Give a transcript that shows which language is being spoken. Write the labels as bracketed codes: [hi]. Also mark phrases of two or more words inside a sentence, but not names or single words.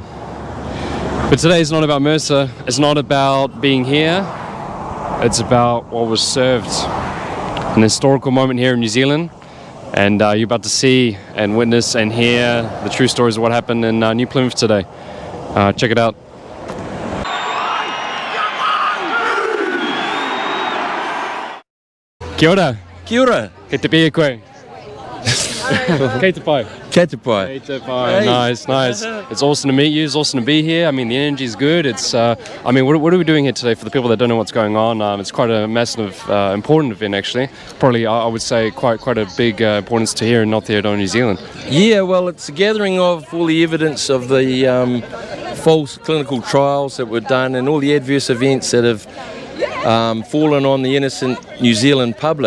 [en] But today is not about Mercer, it's not about being here, it's about what was served. An historical moment here in New Zealand, and you're about to see and witness and hear the true stories of what happened in New Plymouth today. Check it out. [mi] Kia ora. Kia ora. Kei te pia koe. Kei te pai. Kei te pai. Kei te pai. [en] Nice, nice. It's awesome to meet you. It's awesome to be here. I mean, the energy is good. It's, I mean, what are we doing here today for the people that don't know what's going on? It's quite a massive, important event, actually. Probably, I would say, quite a big importance to here in Aotearoa New Zealand. Yeah, well, it's a gathering of all the evidence of the false clinical trials that were done and all the adverse events that have fallen on the innocent New Zealand public.